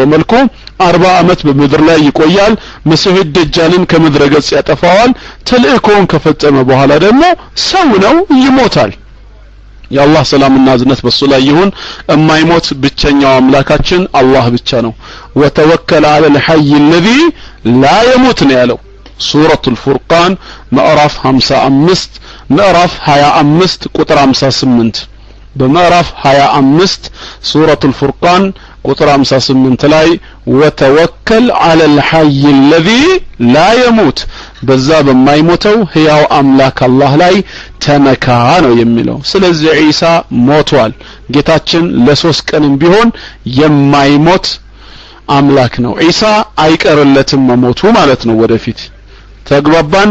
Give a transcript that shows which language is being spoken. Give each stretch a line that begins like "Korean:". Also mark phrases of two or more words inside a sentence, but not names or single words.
Amharic: መልኩ 40 አመት በምድር ላይ ይቆያል መሲህ ደጃልን ከምድረ ገጽ ያጠፋዋል ተልእኮውን ከፈጸመ በኋላ ደግሞ ሰው ነው ይሞታል የአላህ ሰላምና እዝነት በሱ ላይ ይሁን የማይሞት ብቸኛው አምላካችን አላህ ብቻ ነው
Arabic: وتوكل على الحي الذي لا يموت
Amharic: ነው ያለው ሱረቱል ፉርቃን ምዕራፍ 55 ምዕራፍ 25 ቁጥር 58 በምዕራፍ 25 ሱረቱል ፉርቃን ቁጥር 58 ላይ
Arabic: وتوكل على الحي الذي لا يموت
Amharic: በዛ በማይሞተው ሕያው አምላክ አላህ ላይ ተመካ ነው የሚለው። ስለዚህ ኢሳ ሞቷል። ጌታችን ለ3 ቀንም ቢሆን የማይሞት አምላክ ነው። ኢሳ አይቀርለትም መሞቱ ማለት ነው ወደፊት። ተግባባን?